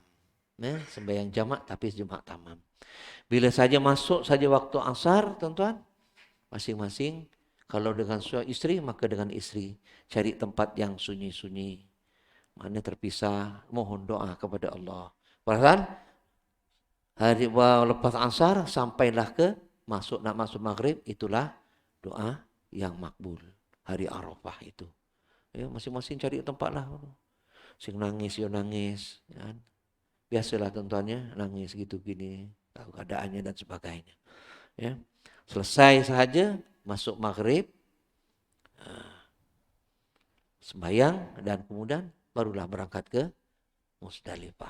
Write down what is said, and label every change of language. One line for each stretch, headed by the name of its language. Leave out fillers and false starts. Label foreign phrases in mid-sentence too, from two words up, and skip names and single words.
Malay: Sembahyang jamak tapi jamak tamam. Bila saja masuk saja waktu asar, tuan-tuan, masing-masing kalau dengan suami isteri maka dengan isteri cari tempat yang sunyi-sunyi, mana terpisah, mohon doa kepada Allah. Perhatikan hari lepas asar sampailah ke nak masuk maghrib, itulah doa yang makbul hari Arafah itu. Ya, masing-masing cari tempat lah.
Javanese: Sing nangis, yo nangis.
Malay: Ya. Biasalah tuan-tuannya, nangis gitu gini, tahu keadaannya dan sebagainya. Ya. Selesai sahaja, masuk maghrib, sembahyang dan kemudian barulah berangkat ke Musdalifah.